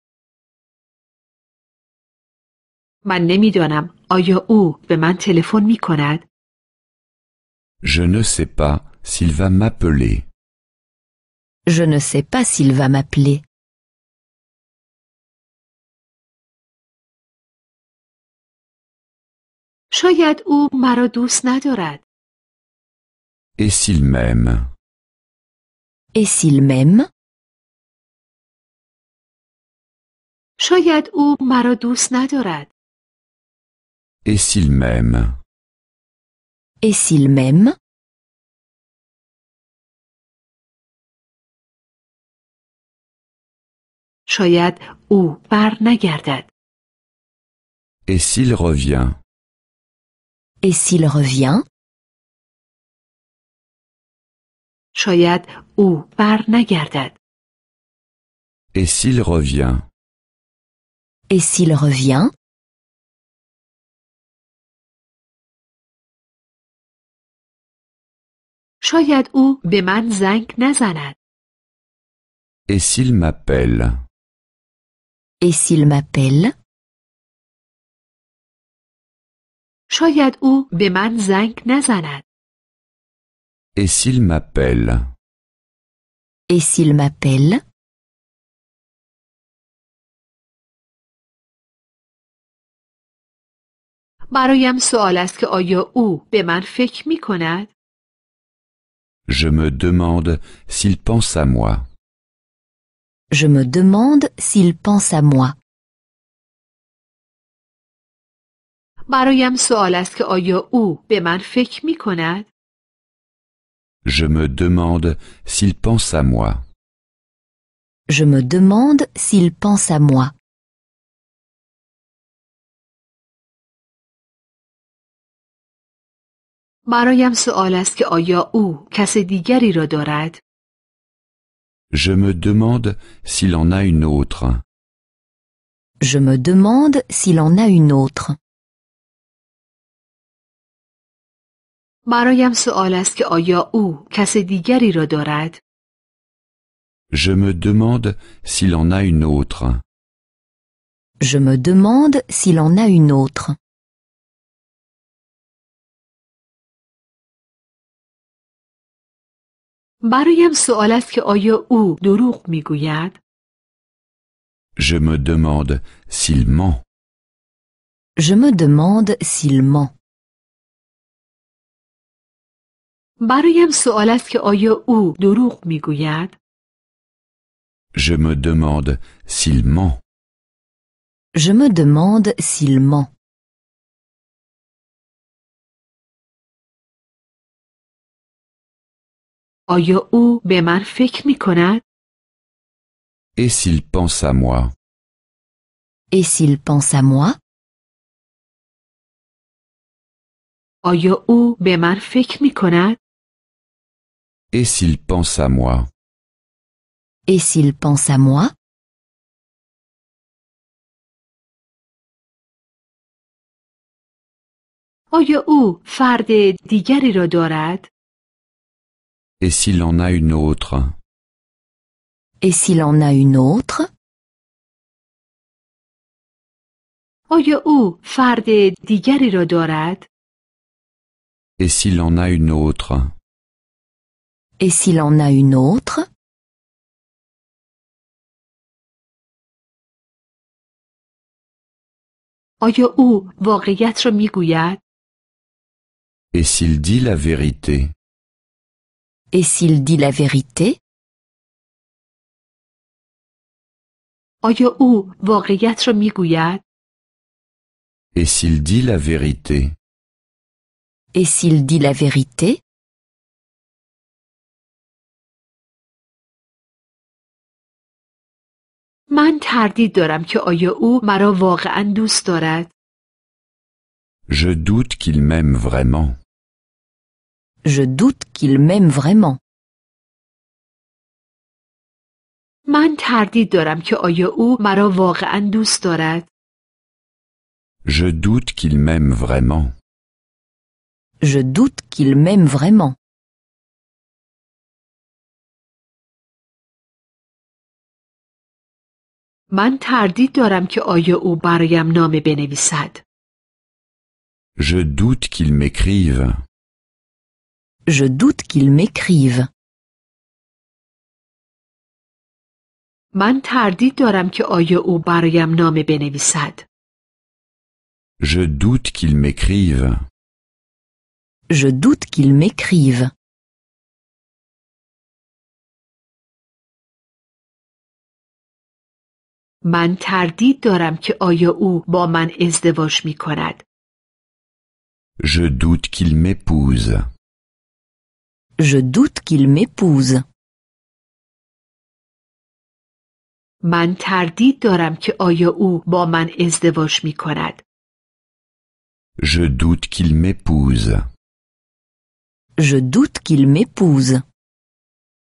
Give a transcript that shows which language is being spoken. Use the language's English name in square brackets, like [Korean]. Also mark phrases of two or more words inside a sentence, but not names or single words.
[Persian] من نمیدانم آیا او به من تلفن می کند؟ [French] Je ne sais pas s'il va m'appeler. Je ne sais pas s'il va m'appeler. [Persian] شاید او مرا دوست ندارد. [French] Et s'il m'aime? Et s'il m'aime? [Persian] شاید او مرا دوست ندارد. [French] Et s'il m'aime? Et s'il m'aime? [Persian] شاید او بر نگردد. [French] Et s'il revient? Et s'il revient? [Persian] شاید او بر نگردد. [French] Et s'il revient? Et s'il revient? [Persian] شاید او به من زنگ نزند. [French] Et s'il m'appelle? Et s'il m'appelle? [Persian] شاید او به من زنگ نزند. [French] Et s'il m'appelle? Et s'il m'appelle? [Persian] برایم سوال است که آیا او به من فکر می کند؟ [French] Je me demande s'il pense à moi. Je me demande s'il pense à moi. [Persian] برایم سوال است که آیا او به من فکر می کند؟ [French] Je me demande s'il pense à moi. Je me demande s'il pense à moi. [Persian] برایم سوال است که آیا او کس دیگری را دارد؟ [French] Je me demande s'il en a une autre. Je me demande s'il en a une autre. [Persian] برایم سوال است که آیا او کس دیگری را دارد؟ [French] Je me demande s'il en a une autre. Je me demande s'il en a une autre. [Persian] برایم سوال است که آیا او دروغ میگوید؟ [French] Je me demande s'il ment. Je me demande s'il ment. [Persian] برایم سوال است که آیا او دروغ میگوید؟ [French] Je me demande s'il ment. Je me demande s'il ment. [Persian] آیا او به من فکر می کند؟ [French] Et s'il pense à moi? Et s'il pense à moi? [Persian] آیا او به من فکر می کند؟ [French] Et s'il pense à moi? Et s'il pense à moi? [Persian] آیا او فرد دیگری را دارد؟ [French] Et s'il en a une autre? Et s'il en a une autre? [Persian] آیا او فرد دیگری را دارد؟ [French] Et s'il en a une autre? Et s'il en a une autre? [Persian] آیا او واقعیت را می گوید؟ [French] Et s'il dit la vérité? Et s'il dit la vérité? [Persian] آیا او واقعیت را می گوید؟ [French] Et s'il dit la vérité? Et s'il dit la vérité? [Persian] من تردید دارم که آیا او مرا واقعا دوست دارد؟ [French] Je doute qu'il m'aime vraiment. Je doute qu'il m'aime vraiment. [Persian] من تردید دارم که آیا او مرا واقعا دوست دارد؟ [French] Je doute qu'il m'aime vraiment. Je doute qu'il m'aime vraiment. [Persian] من تردید دارم که آیا او برایم نامه بنویسد. [French] Je doute qu'il m'écrive. Je doute qu'il m'écrive. [Persian] من تردید دارم که آیا او برایم نامه بنویسد. [French] Je doute qu'il m'écrive. Je doute qu'il m'écrive. [Persian] من تردید دارم که آیا او با من ازدواج می کند. [French] Je doute qu'il m'épouse. Je doute qu'il m'épouse. [Persian] من تردید دارم که آیا او با من ازدواج می کند. [French] Je doute qu'il m'épouse. Je doute qu'il m'épouse.